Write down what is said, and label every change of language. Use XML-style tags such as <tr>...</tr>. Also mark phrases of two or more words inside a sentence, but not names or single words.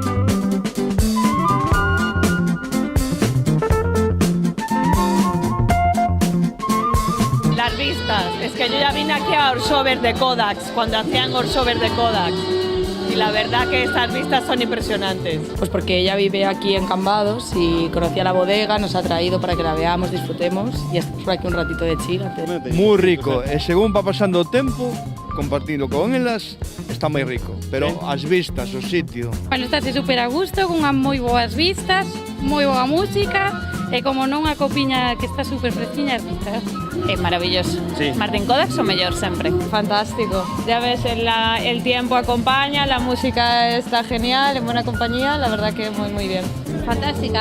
<es>Las vistas, es que yo ya vine aquí a Orsover de Kodax, cuando hacían Orsover de Kodax. Y la verdad que estas vistas son impresionantes. Pues porque ella vive aquí en Cambados y conocía la bodega, nos ha traído para que la veamos, disfrutemos y estamos por aquí un ratito de chill.</es> <gl>Moi rico, e</gl> <es>según va pasando</es> <gl>o tempo, compartindo con elas, está moi rico. Pero as vistas, o sitio... Bueno, estáse super a gusto, con unhas moi boas vistas, moi boa música e como non a copiña que está super fresquiña as vistas.</gl> <es>Es maravilloso. Sí.</es> <gl>Martín Kodax o mellor sempre.</gl> <es>Fantástico. Ya ves, el tiempo acompaña, la música está genial, en buena compañía, la verdad que muy bien. Fantástica.</es>